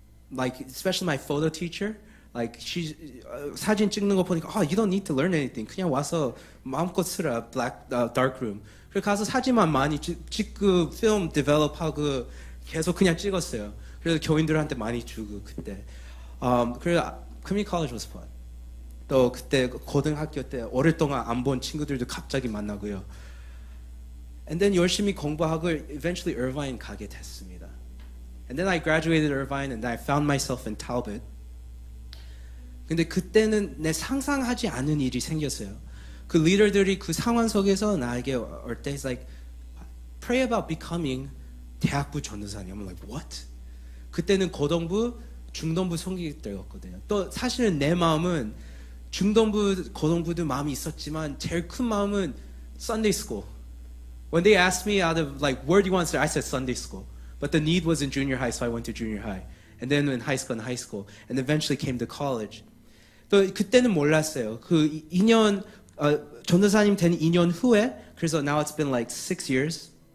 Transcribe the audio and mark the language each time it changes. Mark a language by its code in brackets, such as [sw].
[en] Like especially my photo teacher. Like she [ko] 사진 찍는 거 보니까 [en] you don't need to learn anything. [ko] 그냥 와서 마음껏 쓰라. dark room. 그래서 가서 사진만 많이 찍고 film develop하고 계속 그냥 찍었어요. 그래서 교인들한테 많이 주고 그때. 그래서 [en] community college was fun. [ko] 또 그때 고등학교 때 오랫동안 안 본 친구들도 갑자기 만나고요. [en] And then [ko] 열심히 공부하고 eventually Irvine 가게 됐습니다. [en] And then I graduated Irvine and I found myself in Talbot. [ko] 근데 그때는 내 상상하지 않은 일이 생겼어요. 그 리더들이 그 상황 속에서 나에게 올 때 [en] it's like pray about becoming [ko] 대학부 전도사님. [en] I'm like what? [ko] 그때는 고등부, 중등부 섬기기 때였거든요. 또 사실은 내 마음은 중등부, 고등부도 마음이 있었지만 제일 큰 마음은 Sunday school. [en] When they asked me out of like where do you want to start, I said Sunday school. But the need was in junior high, so I went to junior high. And then in high school, and eventually came to college. [ko] 또 그때는 몰랐어요. 그 2년 전도사님 된 2년 후에, 그래서 [en] now it's been like 6 years.